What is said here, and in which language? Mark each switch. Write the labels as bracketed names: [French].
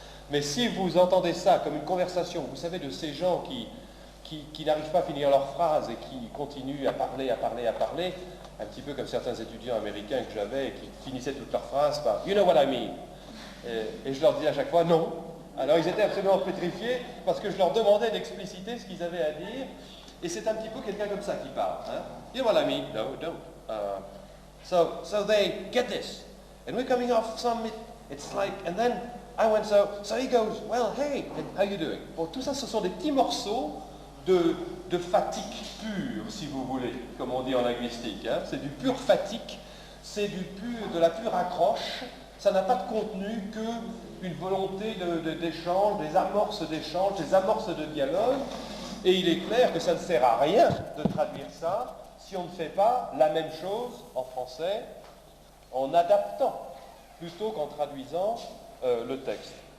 [French] Mais si vous entendez ça comme une conversation, vous savez, de ces gens qui n'arrivent pas à finir leur phrase et qui continuent à parler, un petit peu comme certains étudiants américains que j'avais et qui finissaient toutes leurs phrases par « [English] You know what I mean ?» [French] et je leur disais à chaque fois « Non ». Alors ils étaient absolument pétrifiés parce que je leur demandais d'expliciter ce qu'ils avaient à dire, et c'est un petit peu quelqu'un comme ça qui parle. [English] Hein? « You know what I mean? No, don't. So they get this, and we're coming off some, it's like, and then I went so he goes, well, hey, and how you doing ?» [French] Bon, tout ça, ce sont des petits morceaux de fatigue pure, si vous voulez, comme on dit en linguistique. Hein. C'est du pur fatigue, c'est de la pure accroche. Ça n'a pas de contenu qu'une volonté d'échange, des amorces d'échange, des amorces de dialogue. Et il est clair que ça ne sert à rien de traduire ça si on ne fait pas la même chose en français en adaptant plutôt qu'en traduisant le texte.